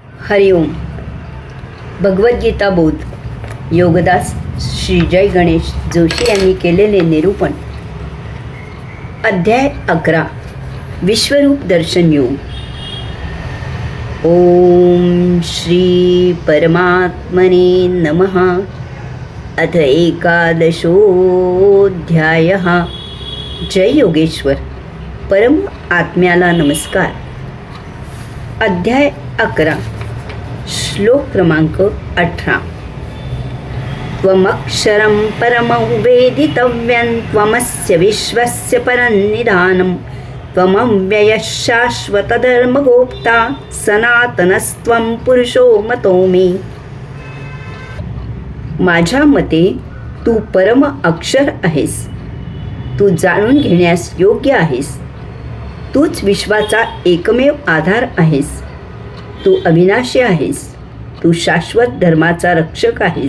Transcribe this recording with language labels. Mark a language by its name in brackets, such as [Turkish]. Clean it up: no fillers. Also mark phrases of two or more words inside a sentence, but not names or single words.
[Sanskrit] हरिओम. [Marathi] भगवद्गीता बोध योगदास श्री जय गणेश जोशी यांनी केलेले निरूपण. अध्याय 11 विश्वरूप दर्शन योग. [Sanskrit] ओम श्री परमात्मने नमः. अथ एकादशोऽध्यायः. [Marathi] जय योगेश्वर. परम आत्म्याला नमस्कार. अध्याय 11 श्लोक क्रमांक 18. [Sanskrit] त्वमक्षरं परमं वेदितव्यं त्वमस्य विश्वस्य परन्निधानं त्वमव्ययः शाश्वतधर्मगोप्ता सनातनस्त्वं पुरुषो मतो मे. [Marathi] माझ्या मते तू परम अक्षर आहेस. तू जाणून घेण्यास योग्य आहेस. तूच विश्वाचा एकमेव आधार आहेस. तू अविनाशी आहेस. तू शाश्वत धर्माचा रक्षक आहेस.